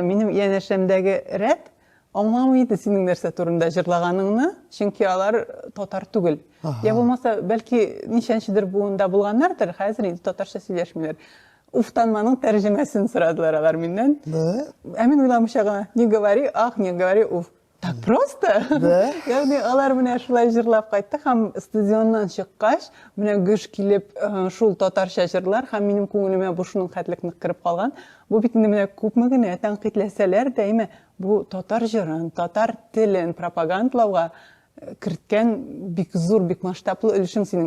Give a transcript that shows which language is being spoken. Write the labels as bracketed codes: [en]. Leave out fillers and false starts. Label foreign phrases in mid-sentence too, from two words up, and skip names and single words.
[tt] Минем янәшәмдәге рәт аңламый иде синең нәрсә турында җырлаганыңны, чөнки алар татар түгел. Я булмаса, бәлки ничәнчедер буында булганнардыр, хәзер инде татарча сөйләшмиләр. Уфтанманың тәрҗемәсен сорадылар алар миннән. Ә мин уйламыйча гына, [ru] не говори ах, не говори уф. Так просто? [tt] Ягъни алар менә шулай җырлап кайтты һәм стадионнан чыккач, менә гөш килеп шул татарча җырлар һәм минем күңелемә бу шуның хәтлек нык кирип калган. Бу бит инде менә күпме генә тәнкыйтьләсәләр дә, әйме, бу татар җырын, татар телен пропагандалауга керткән бик зур, бик масштаблы өлешең синең.